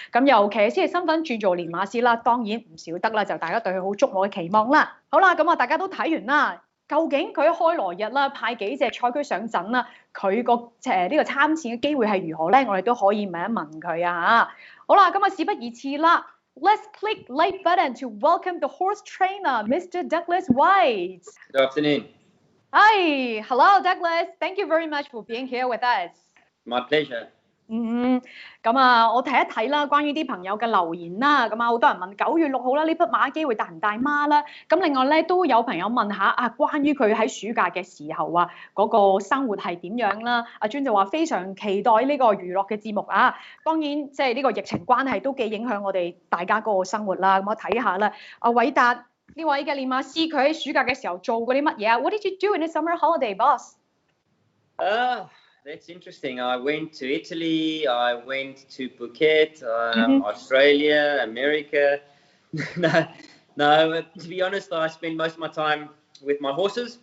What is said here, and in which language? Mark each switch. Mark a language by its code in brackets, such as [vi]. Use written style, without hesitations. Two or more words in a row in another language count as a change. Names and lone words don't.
[yue] 咁由騎師嘅身份轉做練馬師啦，當然唔少得啦，就大家對佢好觸目嘅期望啦。好啦，咁啊大家都睇完啦，究竟佢開羅日啦派幾隻賽區上陣啦，佢個呢個參戰嘅機會係如何咧？我哋都可以問一問佢啊。好啦，咁啊事不宜遲啦。 [en] Let's click like button to welcome the horse trainer, Mr. Douglas Whyte. Good afternoon. Hi, hello Douglas. Thank you very much for being here with us. My pleasure. [yue] 咁啊，我睇一睇啦，關於啲朋友嘅留言啦，咁啊，好多人問9月6號啦，呢匹馬機會大唔大媽啦？咁另外咧，都有朋友問下啊，關於佢喺暑假嘅時候啊，嗰個生活係點樣啦？阿尊就話非常期待呢個娛樂嘅節目啊，當然即係呢個疫情關係都幾影響我哋大家嗰個生活啦。咁我睇下啦，阿韋達呢位嘅練馬師，佢喺暑假嘅時候做過啲乜嘢啊 ？ [en] What did you do in the summer holiday, boss? That's interesting. I went to Italy, I went to Phuket, Australia, America. No, to be honest, I spend most of my time with my horses.